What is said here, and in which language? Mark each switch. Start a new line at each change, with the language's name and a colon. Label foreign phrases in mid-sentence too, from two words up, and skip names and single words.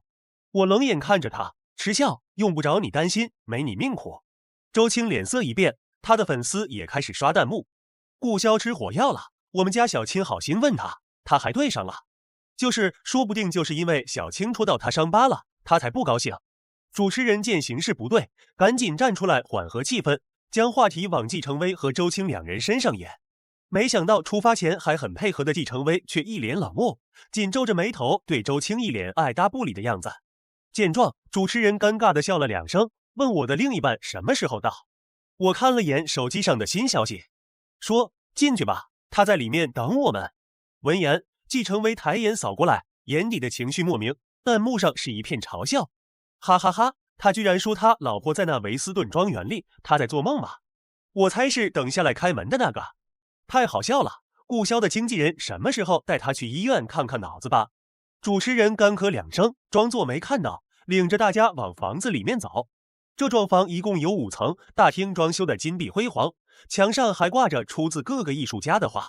Chinese: 我冷眼看着他，嗤笑，用不着你擔心，沒你命苦。周青臉色一變，他的粉絲也開始刷彈幕。顧蕭吃火藥了，我們家小青好心問他，他還對上了。說不定就是因為小青戳到他傷疤了，他才不高興。主持人見形勢不對，趕緊站出來緩和氣氛，將話題往季承威和周青2人身上引。沒想到出發前還很配合的季承威卻一臉冷漠，緊皺着眉頭對周青一臉愛答不理的樣子。見狀，主持人尷尬地笑了2聲，問我的另一半什麼時候到。我看了眼手機上的新消息，說進去吧，他在裡面等我們。聞言，季承威抬眼掃過來，眼底的情緒莫名，彈幕上是一片嘲笑。哈哈哈，他居然說他老婆在那維斯頓莊園裡，他在做夢嗎？我猜是等下來開門的那個。太好笑了，顧蕭的經紀人什麼時候帶他去醫院看看腦子吧？主持人乾咳2聲，裝作沒看到，領着大家往房子裡面走。這幢房一共有5層，大廳裝修的金碧輝煌，牆上還掛着出自各個藝術家的畫。